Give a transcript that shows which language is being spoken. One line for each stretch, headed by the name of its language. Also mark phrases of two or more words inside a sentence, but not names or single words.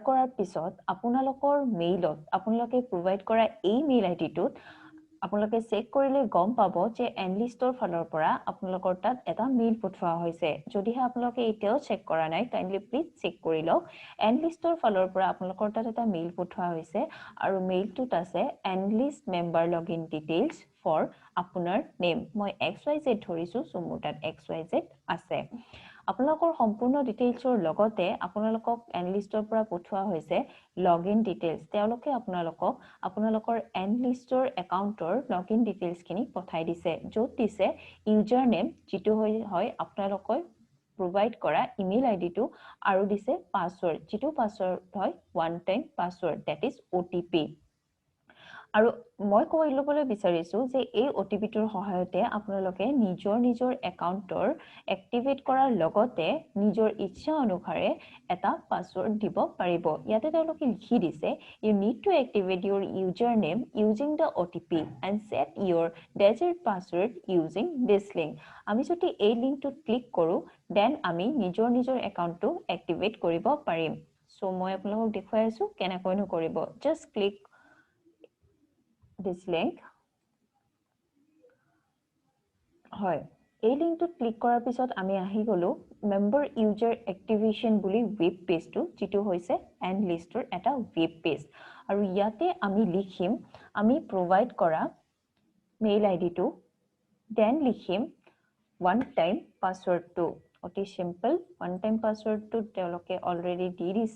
Assamese: কৰাৰ পিছত আপোনালোকৰ মেইলত আপোনালোকে প্ৰভাইড কৰা এই
English: mail ID
Assamese: আপোনালোকে চেক কৰিলে গম পাব যে Enlistৰ ফালৰ পৰা আপোনালোকৰ তাত এটা মেইল পঠোৱা হৈছে যদিহে আপোনালোকে এতিয়াও চেক কৰা নাই
English: kindly please check
Assamese: কৰি লওক Enlistৰ ফালৰ পৰা আপোনালোকৰ তাত এটা মেইল পঠোৱা হৈছে আৰু মেইলটোত আছে
English: Enlist member login details for
Assamese: আপোনাৰ নেম মই XYZ ধৰিছো সো মোৰ তাত XYZ আছে আপোনালোকৰ সম্পূৰ্ণ ডিটেইলছৰ লগতে আপোনালোকক Enlistৰ পৰা পঠোৱা হৈছে
English: login details
Assamese: তেওঁলোকে আপোনালোকৰ Enlistৰ একাউণ্টৰ লগইন ডিটেইলছখিনি পঠাই দিছে য'ত দিছে
English: user name
Assamese: যেটো হয় আপোনালোকৰ provide কৰা ইমেইল আইডিটো আৰু দিছে পাসওয়ার্ড যেটো পাসওয়ার্ড হয়
English: one time password that is OTP
Assamese: আৰু মই কৈ লবলৈ বিচাৰিছো যে এই OTPটোৰ সহায়তে আপোনালোকে নিজৰ একাউণ্টৰ এক্টিভেট কৰাৰ লগতে নিজৰ ইচ্ছা অনুসাৰে এটা পাসওয়ার্ড দিব পাৰিব ইয়াতে তেওঁলোকে লিখি দিছে
English: you need to activate your username using the OTP and set your digit password using this link
Assamese: আমি যদি এই লিংকটো ক্লিক কৰো দেন আমি নিজৰ একাউণ্টটো এক্টিভেট কৰিব পাৰিম সো মই আপোনালোকক দেখুৱাই আছো কেনেকৈনো কৰিব
English: just click this link
Assamese: হয় এই লিংকটোত ক্লিক কৰাৰ পিছত আমি আহি গলো
English: member user activation
Assamese: বুলি
English: web page
Assamese: যেটো হৈছে Enlistৰ এটা
English: web page
Assamese: আৰু ইয়াতে আমি লিখিম আমি প্ৰভাইড কৰা
English: mail ID
Assamese: দেন লিখিম
English: one time password
Assamese: অতি সিম্পল
English: one time password
Assamese: তেওঁলোকে অলৰেডি দি দিছে